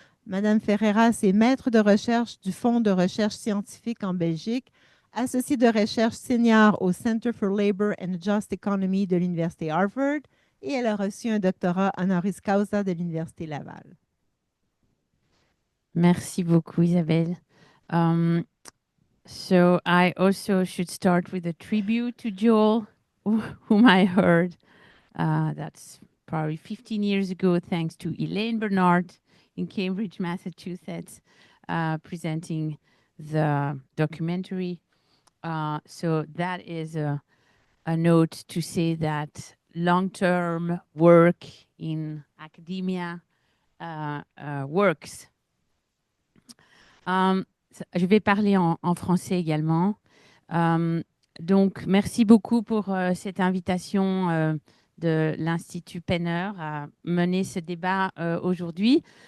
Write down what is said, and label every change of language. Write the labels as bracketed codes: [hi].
[fr] Madame Ferreras est maître de recherche du Fonds de recherche scientifique en Belgique, associée de recherche senior au Center for Labor and Just Economy de l'Université Harvard, et elle a reçu un doctorat honoris causa de l'Université Laval. Merci beaucoup, Isabelle. [en] So I also should start with a tribute to Joel, whom I heard. That's probably 15 years ago, thanks to Elaine Bernard in Cambridge, Massachusetts, presenting the documentary. So that is a note to say that long-term work in academia works. [fr] Je vais parler en français également. Donc, merci beaucoup pour cette invitation de l'Institut Penner à mener ce débat aujourd'hui.